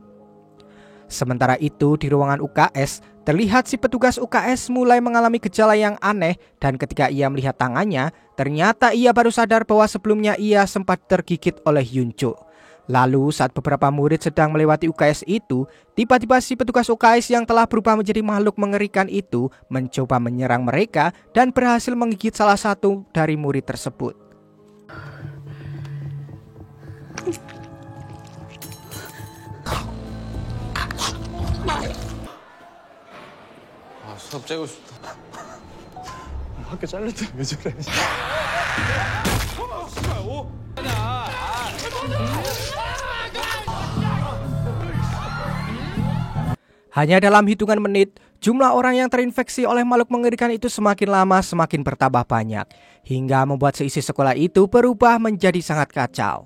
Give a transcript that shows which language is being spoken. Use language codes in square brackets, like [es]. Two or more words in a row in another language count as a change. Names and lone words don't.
[id] Sementara itu, di ruangan UKS, terlihat si petugas UKS mulai mengalami gejala yang aneh dan ketika ia melihat tangannya, ternyata ia baru sadar bahwa sebelumnya ia sempat tergigit oleh Hyunjo. Lalu saat beberapa murid sedang melewati UKS itu, tiba-tiba si petugas UKS yang telah berubah menjadi makhluk mengerikan itu mencoba menyerang mereka dan berhasil menggigit salah satu dari murid tersebut. [ko] 수업 째고 싶다. 학교 잘렸다 왜 저래? [id] Hanya dalam hitungan menit, jumlah orang yang terinfeksi oleh makhluk mengerikan itu semakin lama semakin bertambah banyak, hingga membuat seisi sekolah itu berubah menjadi sangat kacau.